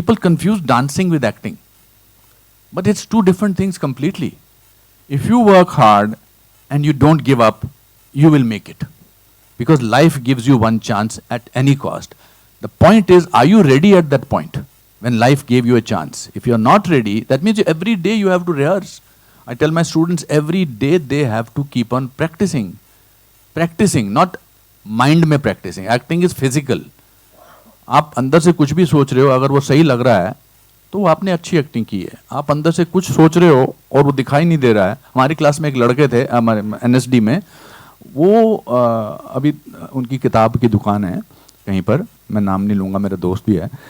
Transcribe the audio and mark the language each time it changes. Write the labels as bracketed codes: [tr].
[en] People confuse dancing with acting, but it's two different things completely. If you work hard and you don't give up, you will make it, because life gives you one chance at any cost. The point is, are you ready at that point when life gave you a chance? If you are not ready, that means every day you have to rehearse. I tell my students every day they have to keep on practicing, not mind में practicing. Acting is physical. [hi] आप अंदर से कुछ भी सोच रहे हो, अगर वो सही लग रहा है तो आपने अच्छी एक्टिंग की है. आप अंदर से कुछ सोच रहे हो और वो दिखाई नहीं दे रहा है. हमारी क्लास में एक लड़के थे हमारे NSD में, वो अभी उनकी किताब की दुकान है कहीं पर, मैं नाम नहीं लूँगा, मेरा दोस्त भी है.